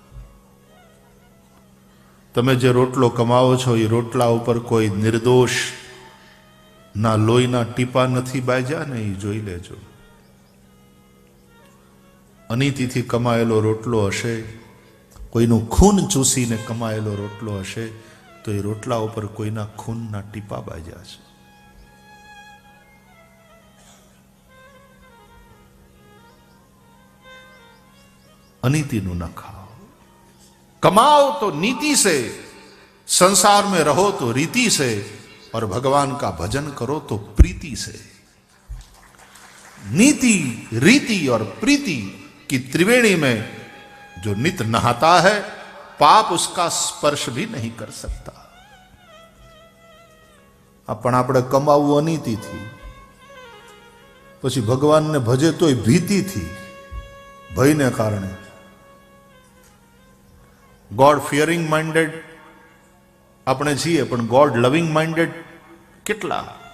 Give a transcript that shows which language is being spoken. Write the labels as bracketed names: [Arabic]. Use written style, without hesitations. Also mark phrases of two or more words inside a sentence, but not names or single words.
[Gujarati] તમે જે રોટલો કમાવો છો એ રોટલા ઉપર કોઈ નિર્દોષ ના લોહીના ટીપા નથી બાજ્યા ને, એ જોઈ લેજો. અનીતિથી કમાયેલો રોટલો હશે, કોઈનું ખૂન ચૂસીને કમાયેલો રોટલો હશે, તો એ રોટલા ઉપર કોઈના ખૂનના ટીપા બાજ્યા છે. [Hindi] अनीतिनु न खाओ, कमाओ तो नीति से, संसार में रहो तो रीति से, और भगवान का भजन करो तो प्रीति से. नीति, रीति और प्रीति की त्रिवेणी में जो नित नहाता है, पाप उसका स्पर्श भी नहीं कर सकता. [Gujarati] पण આપણે કમાવું અનીતિથી, પછી ભગવાનને ભજે તોય ભીતિથી, ભયને કારણે. [English] God fearing minded [Gujarati] આપણે છીએ, પણ [English] God loving minded [Gujarati] કેટલા?